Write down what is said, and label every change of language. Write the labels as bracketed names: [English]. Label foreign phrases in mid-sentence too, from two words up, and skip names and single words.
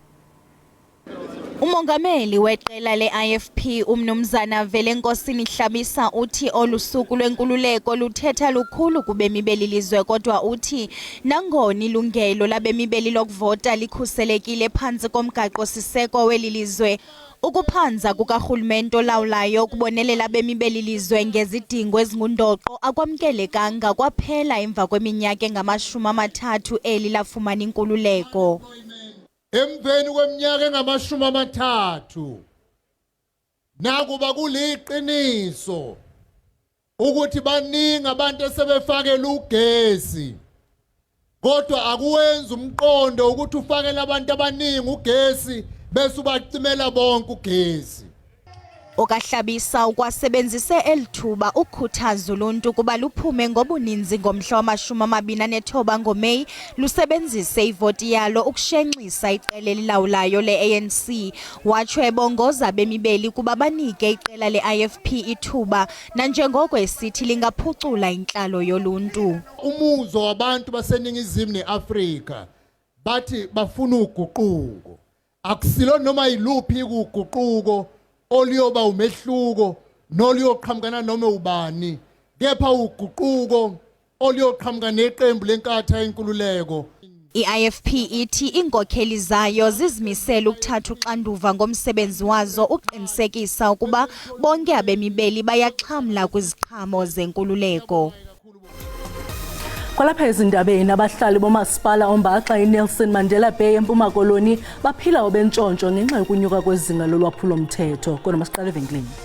[Xhosa] Umongameli weqela le-IFP uMnumzana Velenkosini Hlabisa uthi olusuku lwenkululeko luthetha lukhulu kubemi belilizwe kodwa uthi nangona ilungelo labemi beli lokuvota likhuselekile phantsi komgaqo siseko welilizwe ukuphanza kukarhulumente olawulayo kubonelela abemi belilizwe ngezidingo ezingundoqo akwamkelekanga kwaphela emva kweminyaka engama-30 eli lafumana inkululeko. [Zulu] Emveni kweminyaka engama-30 nakuba kuliqiniso ukuthi baningi abantu esebefakela ugesi kodwa akuwenza umqondo ukuthi ufakele abantu abaningi ugesi bese ubacimela bonke ugesi. [Xhosa] okahlabisa ukwasebenzise elithuba ukukhuthaza uluntu kuba luphume ngobuninzi ngomhla wama-29 ngoMeyi lusebenzise ivoti yalo ukushenxisa iqela elilawulayo le-ANC. Watsho ebongoza bemibeli kuba banike iqela le-IFP ithuba nanjengoko esithi lingaphucula intlalo yoluntu. [Zulu] Umuzwa wabantu baseningizimu neAfrika bathi bafuna uguquko. Akusilo noma yiluphi uguquko oliyoba umehluko noliyoqhamukana noma ubani, kepha uguquko oliyoqhamuka neqembu lenkatha yenkululeko. [Xhosa] I-IFP ithi inkokheli zayo zizimisela ukuthatha uxanduva ngomsebenzi wazo uqinisekisa ukuba bonke abemibeli bayaxhamla kwiziqhamo zenkululeko. Kwalapha ezindabeni abahlali bomasipala ombaxa iNelson Mandela Bay eMpuma Koloni baphila obentshontsho ngenxa yokunyuka kwezinga lolwaphulo mthetho. Kodwa masiqale evenkileni.